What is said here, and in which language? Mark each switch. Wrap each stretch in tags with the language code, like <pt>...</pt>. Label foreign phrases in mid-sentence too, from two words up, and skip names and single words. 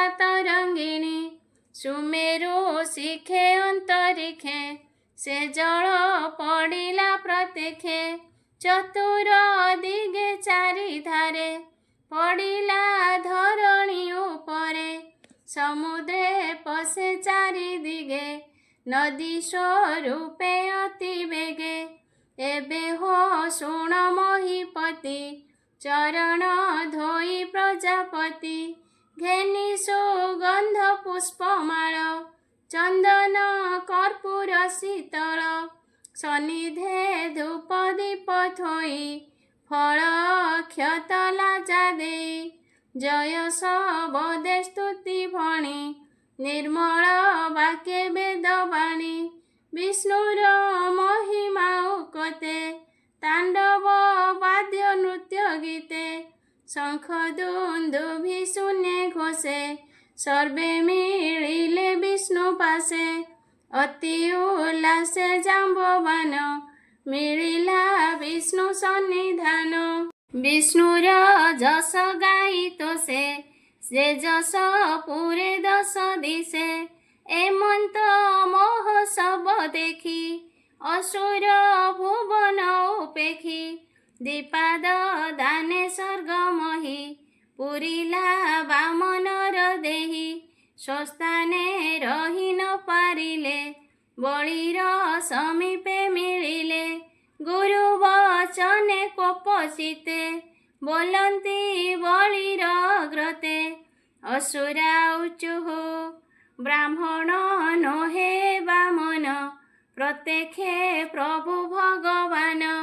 <or>ତରଂଗିଣୀ ସୁମେରୁ ଶିଖେ ଅଂତରିଖେ ସେ ଜଲ ପଡ଼ିଲା ପ୍ରତ୍ୟେଖେ ଚତୁର ଦିଗେ ଚାରି ଧାରେ ପଡ଼ିଲା ଧରଣୀ ଉପରେ ସମୁଦ୍ରେ ପଶେ ଚାରି ଦିଗେ ନଦୀ ସ୍ୱରୂପେ ଅତି ବେଗେ ଏବେ ହୋ ଶୁଣ ମହୀପତି ଚରଣ ଧୋଈ ପ୍ରଜାପତି ଘେନୀ ସୁଗଂଧ ପୁଷ୍ପମାଲ ଚଂଦନ କର୍ପୂର ଶୀତଲ ସନ୍ନିଧେ ଧୂପ ଦୀପ ଥୋଈ ଫଲ କ୍ଷତ ଲାଜା ଦେଈ ଜୟ ସବଦେ ସ୍ତୁତି ଭଣୀ ନିର୍ମଲ ବାକ୍ୟ ବେଦବାଣୀ ବିଷ୍ଣୁର ମହିମା ଉକତେ ତାଂଡବ ବାଦ୍ୟ ନୃତ୍ୟ ଗୀତେ ଶଂଖ ଦୁଂଦୁଭି ଶୂନ୍ୟ ଘୋଷେ ସର୍ବେ ମିଲିଲେ ବିଷ୍ଣୁ ପାସେ ଅତି ଉଲ୍ଲାସେ ଜାମ୍ବବାନ ମିଲିଲା ବିଷ୍ଣୁ ସନ୍ନିଧାନ ବିଷ୍ଣୁର ଜସ ଗାଈ ସେ ଜସ ପୂରେ ଦଶ ଦିଶେ ଏମଂତ ମୋହ ସବ ଦେଖୀ ଅସୁର ଭୁବନ ଉପେଖୀ ଦୀପାଦ ଦାନେ ସ୍ୱର୍ଗମହୀ ପୁରିଲା ବାମନର ଦେହୀ ସ୍ୱସ୍ଥାନେ ରହୀ ନ ପାରିଲେ ବଲିର ସମୀପେ ମିଲିଲେ ଗୁରୁ ବଚନେ କୋପଚିତେ ବୋଲଂତୀ ବଲିର ଅଗ୍ରତେ</or> <sa>असुरा उचुः</sa> <or>ବ୍ରାହ୍ମଣ ନୋହେ ବାମନ ପ୍ରତ୍ୟକ୍ଷେ ପ୍ରଭୁ ଭଗବାନ</or>